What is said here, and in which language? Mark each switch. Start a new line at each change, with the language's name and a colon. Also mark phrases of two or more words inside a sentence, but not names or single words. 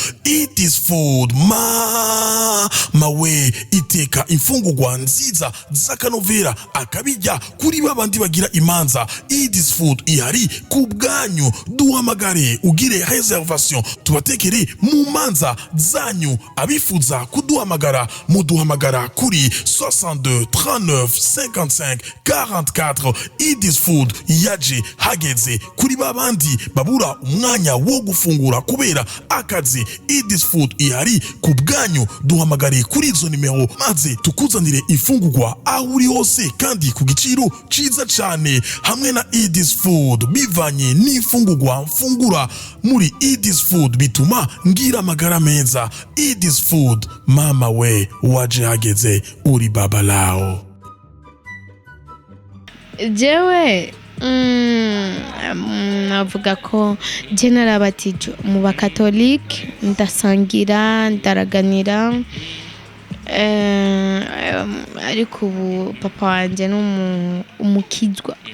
Rundi: Eat this food mawe iteka imfungurwa nziza z'akanovera akabijya kuri babandi bagira imanza. Eat this food ihari ku bwanyu, duhamagare ugire reservation tubatekere mu manza zanyu. Abifuza kuduhamagara muduhamagara kuri 62 39 55 44. Eat this food yaje hageze kuri babandi babura umwanya wo gufungura kubera akazi. Eat this food ihari ku bwanyu, duhamagare kuri izo nimero maze tukuzanire ifungurwa aho uri hose kandi ku giciro ciza cyane. Hamwe na Eat this food bivanye n'ifungurwa mfungura muri Eat this food bituma ngira amagara meza. Eat this food mama we waje hageze uri
Swahili: baba lao.
Rundi: Jewe navuga ko general batijo mu bakatolike ndasangira ndaraganira ariko ubu papa wanje umukizwa